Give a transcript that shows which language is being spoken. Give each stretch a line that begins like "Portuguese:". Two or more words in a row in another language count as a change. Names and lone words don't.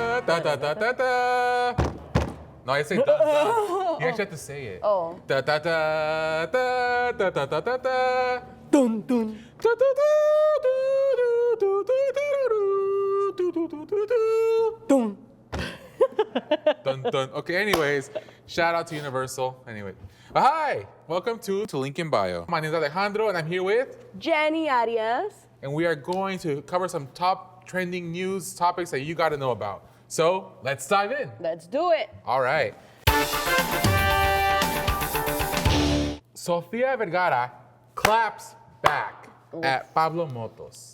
English: Da da da da da. No, I say dun dun. You actually have to say it. Oh. Da da da da da da da da da. Dun dun. Da da da do do do do do do do do. Dun. Dun dun. Okay, anyways, shout out to Universal. Anyway. Hi! Welcome to Link in Bio. My name is Alejandro and I'm here with Jenny Arias. and we are going to cover some top trending news topics that you got to know about. So let's dive in. Let's do it. All right. Sofia Vergara claps back at Pablo Motos.